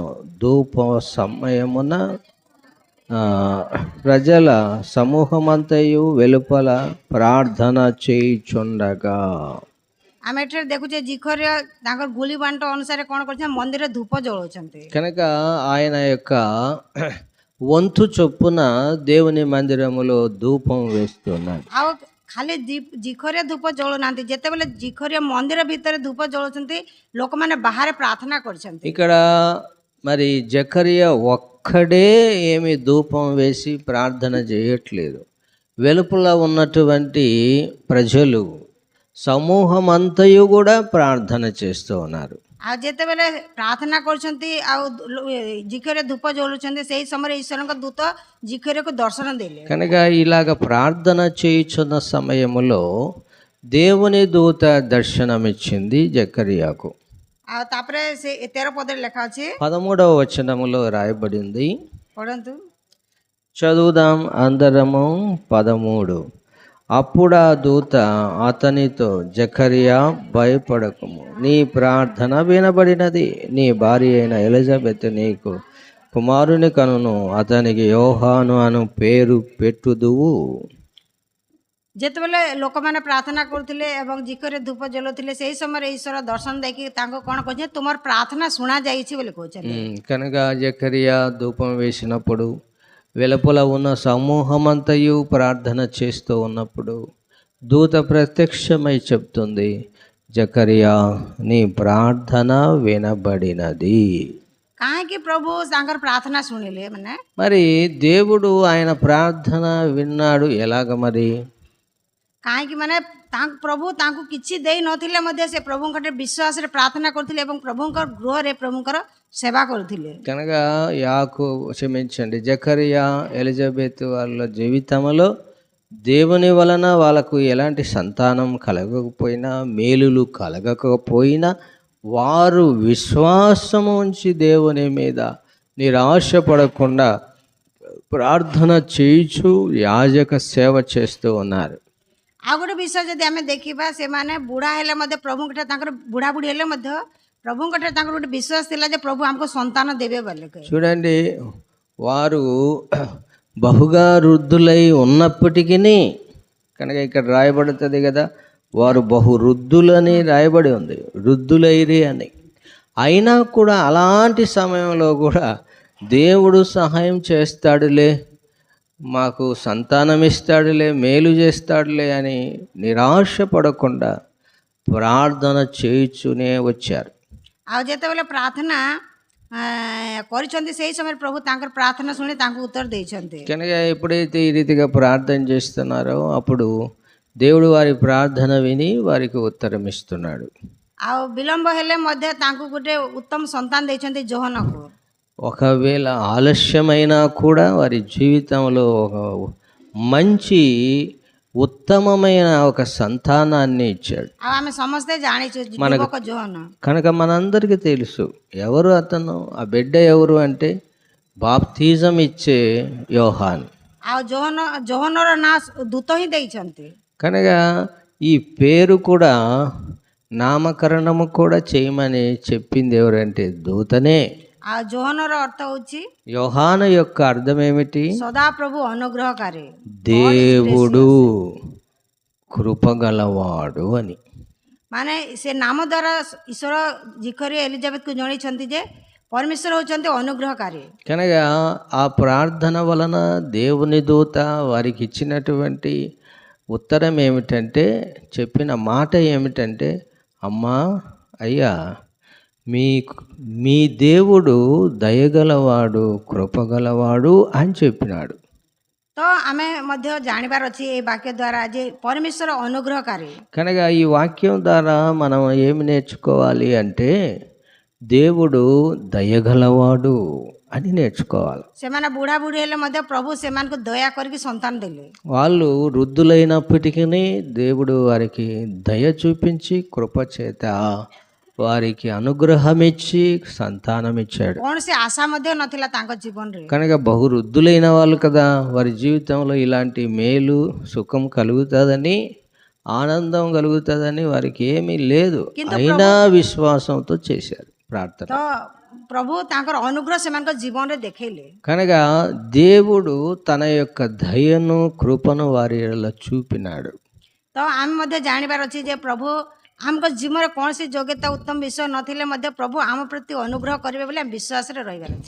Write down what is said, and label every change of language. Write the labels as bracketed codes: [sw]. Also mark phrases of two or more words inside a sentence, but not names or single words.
[te] ధూప సమయమున ప్రజల సమూహమంతయు వెలుపల ప్రార్థన చేయుచుండగా [or] ଆମେ ଏଠାରେ ଦେଖୁଛେ ଜିଖରେ ତାଙ୍କର ଗୁଲି ବାଣ୍ଟ ଅନୁସାରେ କ'ଣ କରୁଛନ୍ତି, ମନ୍ଦିରରେ ଧୂପ ଜଳାଉଛନ୍ତି। [te] కనుక ఆయన యొక్క వంతు చొప్పున దేవుని మందిరములో ధూపం వేస్తున్నారు. [or] ଆଉ ଖାଲି ଜିଖରେ ଧୂପ ଜଳୁନାହାନ୍ତି, ଯେତେବେଳେ ଜିଖରେ ମନ୍ଦିର ଭିତରେ ଧୂପ ଜଳାଉଛନ୍ତି ଲୋକମାନେ ବାହାରେ ପ୍ରାର୍ଥନା କରୁଛନ୍ତି। [te] ఇక్కడ మరి జకరియా ఒక్కడే ఏమి ధూపం వేసి ప్రార్థన చేయట్లేదు. వెలుపల ఉన్నటువంటి ప్రజలు సమూహం అంతయు కూడా ప్రార్థన చేస్తూ ఉన్నారు. [or] ଆଉ ଯେତେବେଳେ ପ୍ରାର୍ଥନା କରୁଛନ୍ତି ଆଉ ଜିଖରେ ଧୂପ ଜଳୁଛନ୍ତି, ସେଇ ସମୟରେ ଈଶ୍ୱରଙ୍କ ଦୂତ ଜିଖରକୁ ଦର୍ଶନ ଦେଲେ। [te] కనుక ఇలాగ ప్రార్థన చేయుచున్న సమయములో దేవుని దూత దర్శనమిచ్చింది జకరియాకు. [or] ଆଉ ତାପରେ ସେ 13 ପଦରେ ଲେଖା ଅଛି, [te] 13వ వచనములో రాయబడింది. [or] ପଢନ୍ତୁ। [te] చదువుదాం అందరము. 13. అప్పుడా దూత అతనితో, జకరియా భయపడకుము, నీ ప్రార్థన వినబడినది, నీ భార్య అయిన ఎలిజబెత్ నీకు కుమారుని కనును, అతనికి యోహాను అను పేరు పెట్టుదువు. [or] ଯେତେବେଳେ ଲୋକମାନେ ପ୍ରାର୍ଥନା କରୁଥିଲେ ଏବଂ ଜିଖରେ ଧୂପ ଜଳାଉଥିଲେ, ସେହି ସମୟରେ ଈଶ୍ୱର ଦର୍ଶନ ଦେଇକି ତାଙ୍କୁ କ'ଣ କହୁଛନ୍ତି, ତୁମର ପ୍ରାର୍ଥନା ଶୁଣାଯାଇଛି ବୋଲି କହୁଛନ୍ତି। [te] కనుక జకరియా ధూపం వేసినప్పుడు వెలుపల ఉన్న సమూహమంతయు ప్రార్థన చేస్తూ ఉన్నప్పుడు దూత ప్రత్యక్షమై చెప్తుంది, జకరియా నీ ప్రార్థన వినబడినది. [or] କାହିଁକି ପ୍ରଭୁ ତାଙ୍କର ପ୍ରାର୍ଥନା ଶୁଣିଲେ ମାନେ [te] మరి దేవుడు ఆయన ప్రార్థన విన్నాడు ఎలాగ మరి? [or] କାହିଁକି ମାନେ ପ୍ରଭୁ ତାଙ୍କୁ କିଛି ଦେଇ ନଥିଲେ ମଧ୍ୟ ସେ ପ୍ରଭୁଙ୍କଠାରେ ବିଶ୍ୱାସରେ ପ୍ରାର୍ଥନା କରୁଥିଲେ ଏବଂ ପ୍ରଭୁଙ୍କ ଗୃହରେ ପ୍ରଭୁଙ୍କର ସେବା କରୁଥିଲେ। [te] కనుక క్షమించండి, జకరియా ఎలిజబెత్ వాళ్ళ జీవితంలో దేవుని వలన వాళ్ళకు ఎలాంటి సంతానం కలగకపోయినా, మేలులు కలగకపోయినా, వారు విశ్వాసము ఉంచి దేవుని మీద నిరాశపడకుండా ప్రార్థన చేయించు యాజక సేవ చేస్తూ ఉన్నారు. [or] ଆଉ ଗୋଟେ ବିଷୟ ଯଦି ଆମେ ଦେଖିବା, ସେମାନେ ବୁଢ଼ା ହେଲେ ମଧ୍ୟ ପ୍ରଭୁଙ୍କଠାରେ ତାଙ୍କର ବୁଢ଼ାବୁଢ଼ୀ ହେଲେ ମଧ୍ୟ ପ୍ରଭୁଙ୍କଠାରେ ତାଙ୍କର ଗୋଟେ ବିଶ୍ୱାସ ଥିଲା ଯେ ପ୍ରଭୁ ଆମକୁ ସନ୍ତାନ ଦେବେ ବୋଲି। [te] చూడండి, వారు బహుగా వృద్ధులై ఉన్నప్పటికీ, కనుక ఇక్కడ రాయబడుతుంది కదా, వారు బహు వృద్ధులని రాయబడి ఉంది, వృద్ధులైరి అని. అయినా కూడా అలాంటి సమయంలో కూడా దేవుడు సహాయం చేస్తాడులే, మాకు సంతానం ఇస్తాడులే, మేలు చేస్తాడులే అని నిరాశపడకుండా ప్రార్థన చేయుచునే వచ్చారు. [or] ଆଉ ଯେତେବେଳେ ପ୍ରାର୍ଥନା କରିଛନ୍ତି ସେହି ସମୟରେ ପ୍ରଭୁ ତାଙ୍କର ପ୍ରାର୍ଥନା ଶୁଣି ତାଙ୍କୁ ଉତ୍ତର ଦେଇଛନ୍ତି। [te] కనుక ఎప్పుడైతే ఈ రీతిగా ప్రార్థన చేస్తున్నారో అప్పుడు దేవుడు వారి ప్రార్థన విని వారికి ఉత్తరం ఇస్తున్నాడు. [or] ଆଉ ବିଳମ୍ବ ହେଲେ ମଧ୍ୟ ତାଙ୍କୁ ଗୋଟେ ଉତ୍ତମ ସନ୍ତାନ ଦେଇଛନ୍ତି ଯୋହନକୁ। [te] ఒకవేళ ఆలస్యమైనా కూడా వారి జీవితంలో ఒక మంచి ఉత్తమమైన ఒక సంతానాన్ని ఇచ్చాడు. [or] ଆଉ ଆମେ ସମସ୍ତେ ଜାଣିଛୁ ଯୁବକ ଯୋହନ। [te] కనుక మనందరికీ తెలుసు ఎవరు అతను, ఆ బిడ్డ ఎవరు అంటే బాప్తిజం ఇచ్చే యోహాన్. [or] ଆଉ ଯୋହନର ନାଁ ଦୂତ ହିଁ ଦେଇଛନ୍ତି। [te] కనుక ఈ పేరు కూడా నామకరణము కూడా చేయమని చెప్పింది ఎవరంటే దూతనే. [or] ଆଉ ଯୋହନର ଅର୍ଥ ହେଉଛି [te] యోహాను యొక్క అర్థం ఏమిటి? [or] ସଦାପ୍ରଭୁ ଅନୁଗ୍ରହକାରୀ, [te] దేవుడు కృపగలవాడు అని. [or] ମାନେ ସେ ନାମ ଦ୍ୱାରା ଈଶ୍ୱର ଜିକରି ଏଲିଜାବେଥକୁ ଜଣେଇଛନ୍ତି ଯେ ପରମେଶ୍ୱର ହେଉଛନ୍ତି ଅନୁଗ୍ରହକାରୀ। [te] కనుక ఆ ప్రార్థన వలన దేవుని దూత వారికి ఇచ్చినటువంటి ఉత్తరం ఏమిటంటే, చెప్పిన మాట ఏమిటంటే, అమ్మా అయ్యా, మీ దేవుడు దయగలవాడు, కృపగలవాడు అని చెప్పినాడు. [or] ତ ଆମେ ମଧ୍ୟ ଜାଣିବାର ଅଛି এই ବାକ୍ୟ ଦ୍ୱାରା ଯେ ପରମେଶ୍ୱର ଅନୁଗ୍ରହକାରୀ। [te] కనుక ఈ వాక్యం ద్వారా మనం ఏమి నేర్చుకోవాలి అంటే, దేవుడు దయగలవాడు అని నేర్చుకోవాలి. [or] ସେମାନେ ବୁଢ଼ା ବୁଢ଼ୀ ହେଲେ ମଧ୍ୟ ପ୍ରଭୁ ସେମାନଙ୍କୁ ଦୟା କରିକି ସନ୍ତାନ ଦେଲେ। [te] వాళ్ళు వృద్ధులైనప్పటికీ దేవుడు వారికి దయ చూపించి కృపచేత వారికి అనుగ్రహం ఇచ్చి సంతానం ఇచ్చాడు. [or] କୌଣସି ఆశା ମଧ୍ୟ నଥିଲା ତାଙ୍କ ଜୀବନରେ। [te] కనుక బహు వృద్ధులైన వాళ్ళు కదా, వారి జీవితంలో ఇలాంటి మేలు సుఖం కలుగుతుందని, ఆనందం కలుగుతుందని వారికి ఏమీ లేదు, అయినా విశ్వాసంతో చేశారు ప్రార్థన. [or] ତ ପ୍ରଭୁ ତାଙ୍କର ଅନୁଗ୍ରହ ସେମାନଙ୍କ ଜୀବନରେ ଦେଖେଇଲେ। [te] కనుక దేవుడు తన యొక్క దయను కృపను వారిలో చూపినాడు. [or] ତ ଆମେ ମଧ୍ୟ ଜାଣିବାର ଅଛି ଯେ ପ୍ରଭୁ ଆମଙ୍କ ଜୀବନରେ କୌଣସି ଯୋଗ୍ୟତା ଉତ୍ତମ ବିଷୟ ନଥିଲେ ମଧ୍ୟ ପ୍ରଭୁ ଆମ ପ୍ରତି ଅନୁଗ୍ରହ କରିବେ ବୋଲି ଆମେ ବିଶ୍ୱାସରେ ରହିବାର ଅଛି।